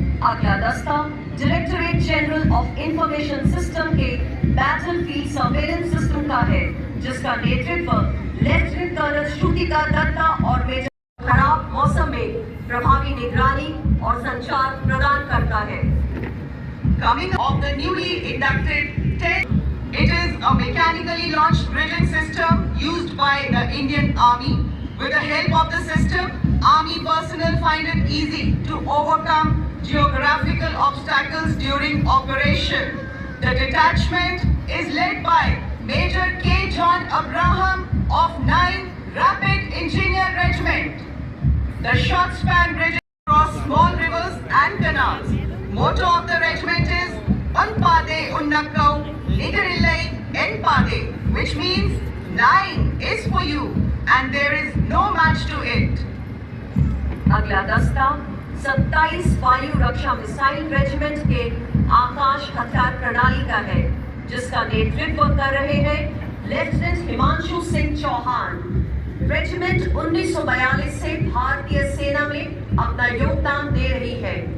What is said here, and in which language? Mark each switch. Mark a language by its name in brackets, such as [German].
[Hindi] अगला दस्ता directorate general of information system के बैटलफील्ड सर्वेलेंस सिस्टम का है, जिसका नेतृत्व लेफ्टिनेंट कर्नल श्रुतिका दत्ता और मेजर खराब मौसम में प्रभावी निगरानी और संचार प्रदान करता है। [English] Coming of the newly inducted 10, it is a mechanically launched bridging system used by the Indian Army. With the help of the system, Army personnel find it easy to overcome geographical obstacles during operation. The detachment is led by Major K. John Abraham of 9 Rapid Engineer Regiment. The short span bridges across small rivers and canals. Motto of the regiment is [Tamil] Anpade Unnakkau Nigarillai Enpade, [English] which means 9 is for you and there is no match to it. [Hindi] अगला दस्ता 27 वायु रक्षा missile regiment के आकाश हथियार प्रणाली का है, जिसका नेतृत्व कर रहे हैं लेफ्टिनेंट हिमांशु सिंह चौहान। रेजिमेंट 1942 से भारतीय सेना में अपना योगदान दे रही है।